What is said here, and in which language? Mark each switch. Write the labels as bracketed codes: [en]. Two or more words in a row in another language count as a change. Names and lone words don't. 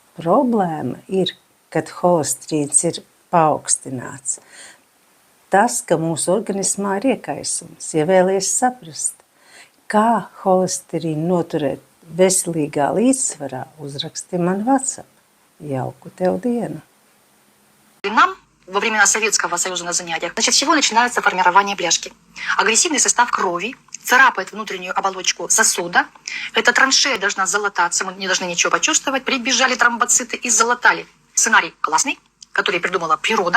[lv] Problēma ir, kad holesterīns ir paaugstināts. Tas, ka mūsu organismā ir iekaisums, ja vēlies saprast, kā holesterīnu noturēt veselīgā līdzsvarā, uzraksti man WhatsApp. Jauku tev dienu! [ru] Нам во времена Советского Союза на занятиях, с чего начинается формирование бляшки? Агрессивный состав крови царапает внутреннюю оболочку сосуда. Эта траншея должна залататься, мы не должны ничего почувствовать. Прибежали тромбоциты и залатали. Сценарий классный, который придумала природа.